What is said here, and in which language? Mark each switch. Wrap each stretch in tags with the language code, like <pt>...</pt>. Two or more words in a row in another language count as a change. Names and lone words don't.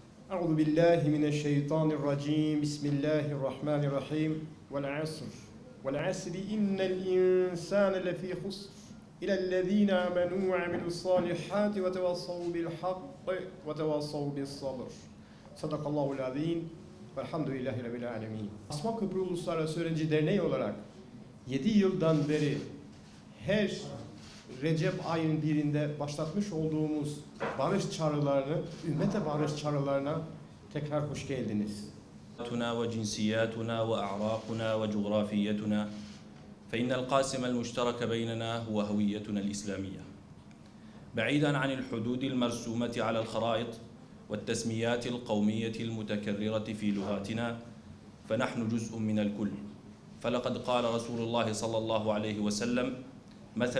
<ar>أعوذ بالله من الشيطان الرجيم بسم الله الرحمن الرحيم والعصر إن الإنسان لفي خسر إلى الذين آمنوا وعملوا الصالحات وتواصوا بالحق وتواصوا بالصبر صدق الله العظيم velhamdülillahi rabbil alemin.</ar> <tr>Asma Köprü Uluslararası Öğrenci Derneği olarak 7 yıldan beri her Recep ayının birinde başlatmış olduğumuz barış çağrılarını, ümmete barış çağrılarına tekrar hoş geldiniz.</tr> <ar>وجنسياتنا وأعراقنا وجغرافيتنا فإن القاسم المشترك بيننا هو هويتنا الإسلامية بعيدا عن الحدود المرسومة على الخرائط والتسميات القومية المتكررة في لغاتنا فنحن جزء من الكل فلقد قال رسول الله صلى الله عليه وسلم مثل</ar>